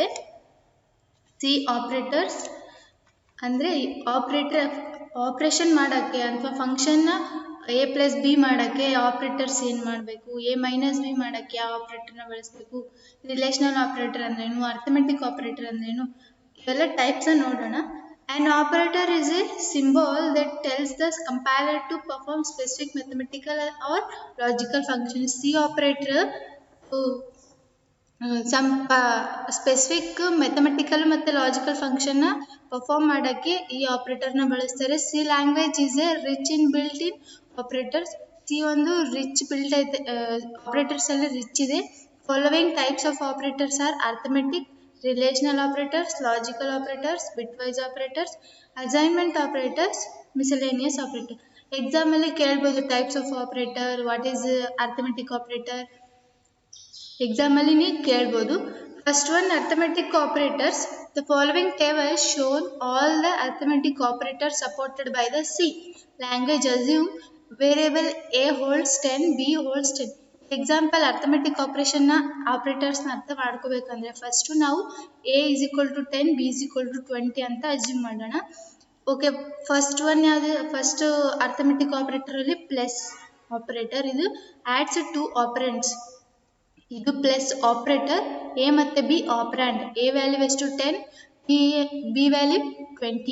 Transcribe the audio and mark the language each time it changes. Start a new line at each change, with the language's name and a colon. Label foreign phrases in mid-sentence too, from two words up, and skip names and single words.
English: C operators
Kannada: ಅಂದರೆ ಆಪ್ರೇಷನ್ ಮಾಡೋಕ್ಕೆ ಅಥವಾ ಫಂಕ್ಷನ್ನ
English: a plus b
Kannada: ಮಾಡೋಕ್ಕೆ ಆಪ್ರೇಟರ್ಸ್ ಏನು ಮಾಡಬೇಕು,
English: a minus b
Kannada: ಮಾಡೋಕ್ಕೆ ಯಾವ ಆಪ್ರೇಟರ್ನ ಬಳಸಬೇಕು,
English: relational operator
Kannada: ಅಂದ್ರೇನು,
English: arithmetic operator
Kannada: ಅಂದ್ರೇನು, ಇವೆಲ್ಲ ಟೈಪ್ಸ್ ನೋಡೋಣ.
English: An operator is a symbol that tells the compiler to perform specific mathematical or logical functions. C operator some specific mathematical
Kannada: ಮತ್ತು
English: logical functionna perform
Kannada: ಮಾಡೋಕ್ಕೆ ಈ ಆಪ್ರೇಟರ್ನ ಬಳಸ್ತಾರೆ.
English: C language is a rich in built in operators.
Kannada: ಸಿ ಒಂದು
English: rich built
Kannada: ಐತೆ, ಆಪ್ರೇಟರ್ಸಲ್ಲಿ ರಿಚ್ ಇದೆ.
English: following types of operators are arithmetic, relational operators, logical operators, bitwise operators, assignment operators, miscellaneous operator. Exam
Kannada: ಅಲ್ಲಿ ಕೇಳಬಹುದು
English: types of operator, what is arithmetic operator. ಎಕ್ಸಾಮ್
Kannada: ಅಲ್ಲಿ ನೀವು ಕೇಳಬಹುದು.
English: first one arithmetic operators. the following table shown all the arithmetic operator supported by the C language. assume variable a holds 10, b holds 10. example arithmetic operatorsna
Kannada: ಅರ್ಥ ಮಾಡ್ಕೋಬೇಕಂದ್ರೆ ಫಸ್ಟು ನಾವು
English: a is equal to 10, b is equal to 20
Kannada: ಅಂತ ಅಸ್ಯೂಮ್ ಮಾಡೋಣ.
English: okay, first one
Kannada: ಯಾವುದು?
English: first arithmetic operatoralli plus operator.
Kannada: ಇದು
English: adds two operands.
Kannada: ಇದು
English: plus operator.
Kannada: ಎ ಮತ್ತು ಬಿ ಆಪರಾಂಡ್. ಎ ವ್ಯಾಲ್ಯೂ ಎಷ್ಟು? 10, ಬಿ ವ್ಯಾಲ್ಯೂ 20.